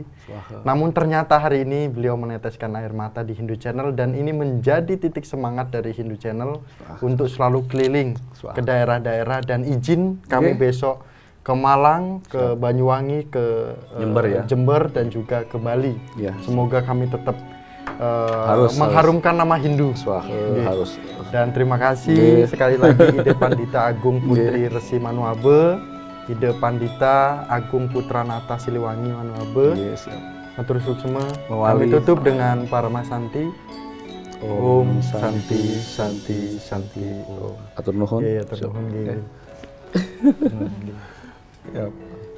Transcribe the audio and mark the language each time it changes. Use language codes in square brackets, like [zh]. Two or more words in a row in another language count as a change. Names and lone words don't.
[id] Namun ternyata hari ini beliau meneteskan air mata di Hindu Channel dan ini menjadi titik semangat dari Hindu Channel untuk selalu keliling ke daerah-daerah dan izin kami besok ke Malang, ke Banyuwangi, ke Jember dan juga ke Bali. Semoga kami tetap mengharumkan nama Hindu. Harus. Dan terima kasih sekali lagi Ide Pandita Agung Putri Resi Manuabe, Ide Pandita Agung Putranata Siliwangi Manuabe. [ban] Matur suksema. [id] Kami tutup dengan Paramasanti. [sa] Om Santi Santi Santi. [su] Atur nuhun. Iya, atur nuhun.